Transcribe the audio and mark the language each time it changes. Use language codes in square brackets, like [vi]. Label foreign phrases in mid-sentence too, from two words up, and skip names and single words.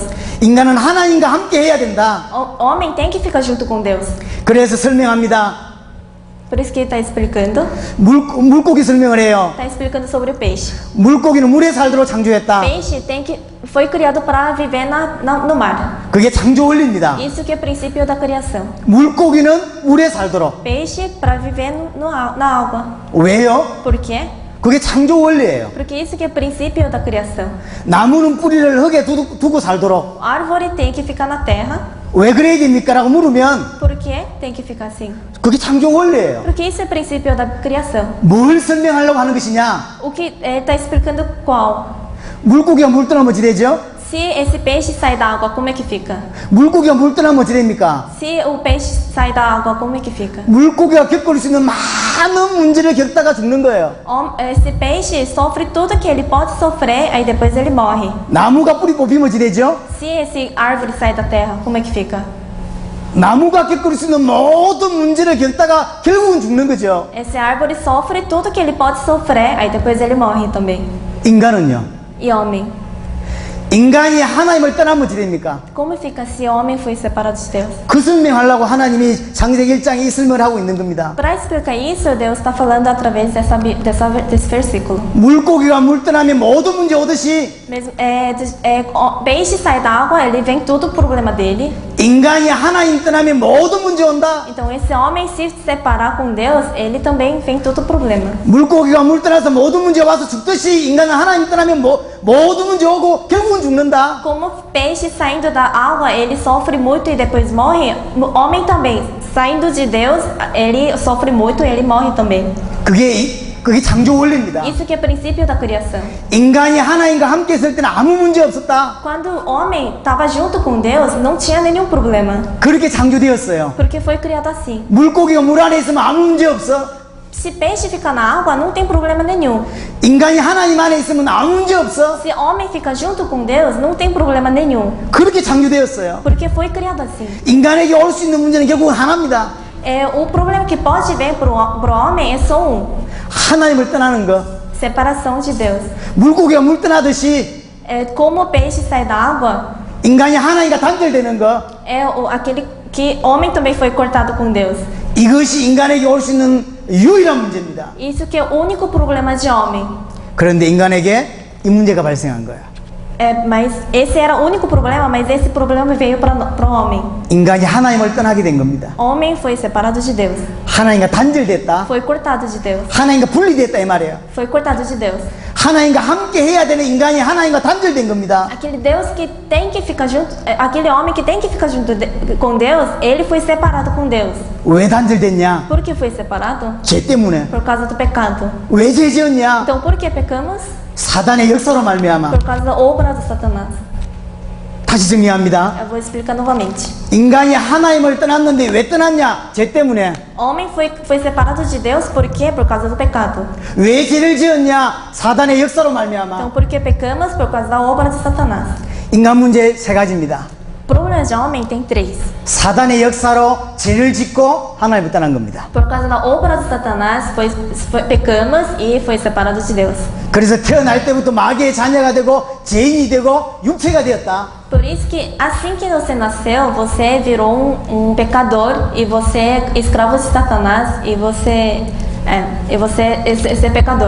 [ko] 인간은 하나님과 함께 해야 된다. [pt] Homem tem que ficar junto com Deus. [ko] 그래서 설명합니다. [pt] Por isso que ele está explicando. [ko] 물고기 설명을 해요. [pt] Está explicando sobre o peixe. [ko] 물고기는 물에 살도록 창조했다. [pt] Peixe foi criado para viver no mar. [ko] 그게 창조 원리입니다. [pt] Isso que é o princípio da criação. [ko] 물고기는 물에 살도록. [pt] Peixe para viver na água. [ko] 왜요? [pt] Por quê? [ko] 그게 창조 원리예요. [pt] Porque isso que é o princípio da criação. [ko] 나무는 뿌리를 흙에 두고 살도록. [pt] Árvore tem que ficar na terra. [ko] 왜 그래야 됩니까? 라고 물으면 [pt] Por que tem que ficar assim? [ko] 그게 창조 원리예요. [pt] Porque isso é o princípio da criação. [ko] 뭘 설명하려고 하는 것이냐? [pt] O que ele está explicando qual? [ko] 물고기가 물 떠나면 어찌 되죠? [pt] Se esse peixe sai da água, como é que fica? [ko] 물고기가 물 떠나면 어찌 됩니까? [pt] Se o peixe sai da água, como é que fica? [ko] 물고기가 겪을 수 있는 많은 문제를 겪다가 죽는 거예요. [pt] Esse peixe sofre tudo que ele pode sofrer, aí depois ele morre. [ko] 나무가 뿌리 뽑히면 어찌 되죠? [pt] Se esse árvore sai da terra, como é que fica? [ko] 나무가 겪을 수 있는 모든 문제를 겪다가 결국은 죽는 거죠. [pt] Esse árvore sofre tudo que ele pode sofrer, aí depois ele morre também. [ko] 인간은요? [pt] E homem? [ko] 인간이 하나님을 떠나면 어찌 됩니까? [pt] Como fica se homem foi separado de Deus? [ko] 그 설명하려고 하나님이 창세기 1장에 이 설명을 하고 있는 겁니다. [pt] Para explicar isso, Deus está falando através desse versículo. [ko] 물고기가 물 떠나면 모든 문제 오듯이 [pt] Mesmo, peixe sai da água, ele vem tudo o problema dele. [ko] 인간이 하나님 떠나면 모든 문제 온다. [pt] Então esse homem se separar com Deus, ele também vem todo o problema. [ko] 물고기가 물 떠나서 모든 문제 와서 죽듯이 인간은 하나님 떠나면 모든 문제 오고 결국은 죽는다. [pt] Como peixe saindo da água, ele sofre muito e depois morre. O homem também, saindo de Deus, ele sofre muito e ele morre também. [ko] 그게 창조 원리입니다. [pt] Isso que é o princípio da criação. [ko] 인간이 하나님과 함께 있을 때는 아무 문제 없었다. [pt] Quando o homem estava junto com Deus, não tinha nenhum problema. [ko] 그렇게 창조되었어요. [pt] Porque foi criado assim. [ko] 물고기가 물 안에 있으면 아무 문제 없어. [pt] Se peixe fica na água, não tem problema nenhum. [ko] 인간이 하나님 안에 있으면 아무 문제 없어. [pt] Se homem fica junto com Deus, não tem problema nenhum. [ko] 그렇게 창조되었어요. [pt] Porque foi criado assim. [ko] 인간에게 올 수 있는 문제는 결국은 하나입니다. [pt] O problema que pode vir pro homem é só um: [ko] 하나님을 떠나는 거. [pt] separação de Deus. [ko] 물고기가 물 떠나듯이 [pt] Como o peixe sai da água, [ko] 인간이 하나님과 단절되는 거. [pt] aquele que homem também foi cortado com Deus. [ko] 이것이 인간에게 올 수 있는 유일한 문제입니다. [pt] Isso que é o único problema de homem. [ko] 그런데 인간에게 이 문제가 발생한 거예요. [pt] Mas esse era o único problema, mas esse problema veio para o homem. [ko] 인간이 하나님을 떠나게 된 겁니다. [pt] Homem foi separado de Deus. [ko] 하나님과 단절됐다. [pt] Foi cortado de Deus. [ko] 하나님과 분리됐다 이 말이에요. [pt] Foi cortado de Deus. [ko] 하나님과 함께 해야 되는 인간이 하나님과 단절된 겁니다. [pt] Aquele Deus que tem que ficar junto, aquele homem que tem que ficar junto com Deus, ele foi separado com Deus. [ko] 왜 단절됐냐? [pt] Por que foi separado? [ko] 죄 때문에. [pt] Por causa do pecado. [ko] 왜 죄 지었냐? [pt] Então, por que pecamos? [ko] 사단의 역사로 말미암아. [pt] Por causa da obra do Satanás. [ko] 다시 정리합니다. [pt] Eu vou explicar novamente. [ko] 인간이 하나님을 떠났는데 왜 떠났냐? 죄 때문에. [pt] Homem foi separado de Deus, por quê? Por causa do pecado. [ko] 왜 죄를 지었냐? 사단의 역사로 [pt] Então, [ko] 말미암아. [pt] por que pecamos? Por causa da obra de Satanás. [ko] 인간 문제 세 가지입니다. [pt] Problemas de homem tem 3. [ko] 사단의 역사로 죄를 짓고 하나님을 떠난 겁니다. [pt] Por causa da obra de Satanás, pecamos e foi separado de Deus. [ko] 그래서 태어날 때부터 마귀의 자녀가 되고 죄인이 되고 육체가 되었다. [pt] Por isso que assim que você nasceu, você virou um pecador e você é escravo de Satanás e você é pecador.